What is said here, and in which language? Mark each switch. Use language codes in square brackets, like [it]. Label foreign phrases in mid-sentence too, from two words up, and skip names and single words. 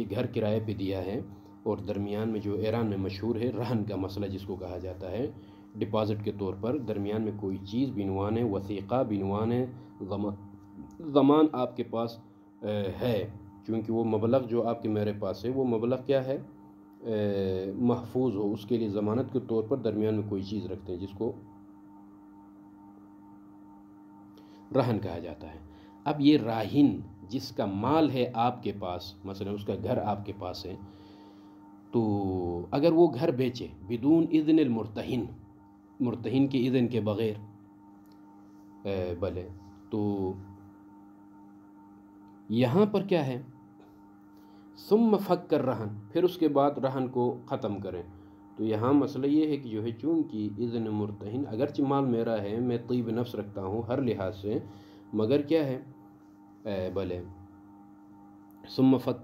[ur] گھر کرائے پہ دیا ہے، اور درمیان میں جو ایران میں مشہور ہے رہن کا مسئلہ جس کو کہا جاتا ہے، ڈپازٹ کے طور پر درمیان میں کوئی چیز بنوانے، وثیقہ بنوانے، ضمان آپ کے پاس ہے، چونکہ وہ مبلغ جو آپ کے میرے پاس ہے وہ مبلغ کیا ہے، محفوظ ہو، اس کے لیے ضمانت کے طور پر درمیان میں کوئی چیز رکھتے ہیں جس کو رہن کہا جاتا ہے۔ اب یہ راہن جس کا مال ہے آپ کے پاس، مثلا اس کا گھر آپ کے پاس ہے، تو اگر وہ گھر بیچے [ar] بدون اذن المرتہن، [ur] مرتہن کے اذن کے بغیر، بلے تو یہاں پر کیا ہے، [ar] ثم فک الرہن، [ur] پھر اس کے بعد رہن کو ختم کریں، تو یہاں مسئلہ یہ ہے کہ جو ہے چونکہ اذن مرتہن، اگرچہ مال میرا ہے، میں طیب نفس رکھتا ہوں ہر لحاظ سے، مگر کیا ہے [ar] بلے ثم فک